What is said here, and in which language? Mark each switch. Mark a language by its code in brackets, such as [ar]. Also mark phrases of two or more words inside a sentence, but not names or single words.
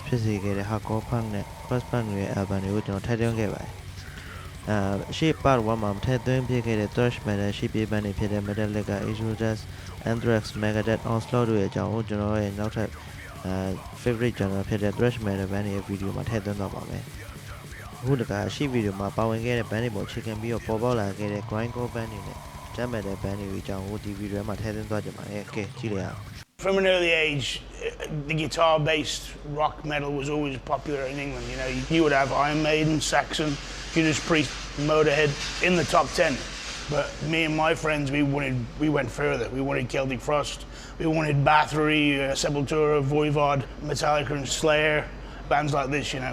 [my] ဖြစ်စေခဲ့တဲ့ [en] Hardcore Punk [my] နဲ့ [en] Crust Punk [my] တွေရဲ့ album တွေကိုကျွန်တော်ထည့်သွင်းခဲ့ပါတယ်ရှေ့ part 1 မှာထည့်သွင်းဖြစ်ခဲ့တဲ့ [en] Thrash Metal [my] ရှေ့ပြေး band တွေဖြစ်တဲ့ Metallica, Exodus, Anthrax, Megadeth, Onslaught တို့ရဲ့အကြောင်းကိုကျွန်တော်ရဲ့နောက်ထပ် [en] favorite genre [my] ဖြစ်တဲ့ [en] Thrash Metal Band [my] တွေရဲ့ဗီဒီယိုမှာထည့်သွင်းသွားပါမယ်အခုတခါရှေ့ဗီဒီယိုမှာပါဝင်ခဲ့တဲ့ band တွေပေါ်အခြေခံပြီးတော့ပေါ်ပေါက်လာခဲ့တဲ့ [en] Grindcore band [my] တွေနဲ့ [en] Death Metal band [my] တွေအကြောင်းကိုဒီဗီဒီယိုမှာထည့်သွင်းသွားကြပါတယ်ကဲကြည့်လိုက်အောင် [en] From an early age, the guitar-based rock metal was always popular in England. You know, you would have Iron Maiden, Saxon, Judas Priest, Motorhead in the top 10. But me and my friends, we went further. We wanted Celtic Frost, we wanted Bathory, Sepultura, Voivod, Metallica and Slayer, bands like this, you know.